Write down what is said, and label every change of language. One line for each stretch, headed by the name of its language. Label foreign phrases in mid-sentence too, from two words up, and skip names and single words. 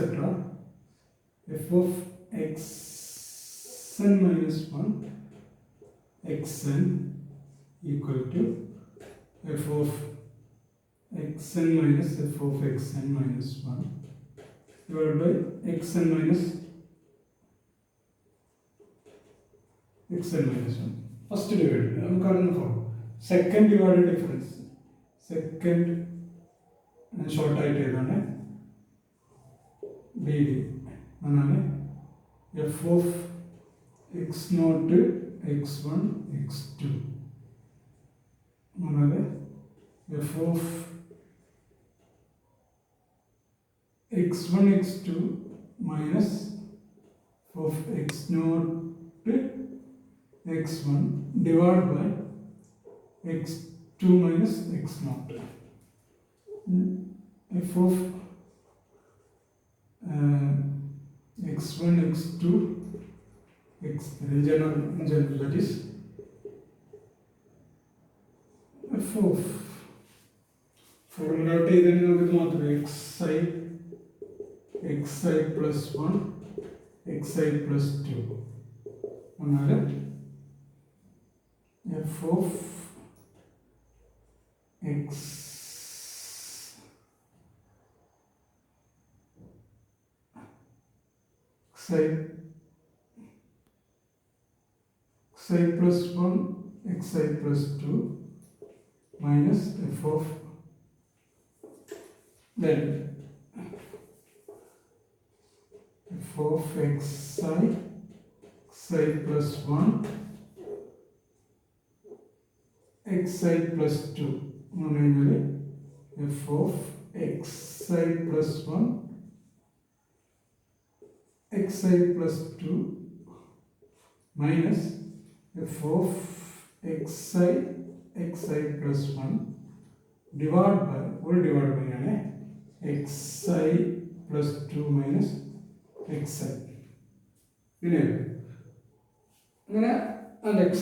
English: f of xn minus 1 xn equal to f of xn minus f of xn minus 1 divided by xn minus xn minus 1. First divided. നമുക്കറിയുന്ന form second divided difference. സെക്കൻഡ്
Malayalam: ഷോർട്ടായിട്ട് ഏതാണ്
English: D D എന്നാണ് f of x naught x one x two എന്നാല് f of x one x two minus of x naught x1 divided by x2 minus x0. F of x1, x2, x3 general that is f of formula xi plus 1 xi plus 2 f of x xi plus 1 xi plus 2 minus f of then f of xi plus 1 xi plus 2 f of xi plus 1 xi plus 2 minus f of xi plus 1 divided by xi plus 2 minus xi അങ്ങനെ and etc.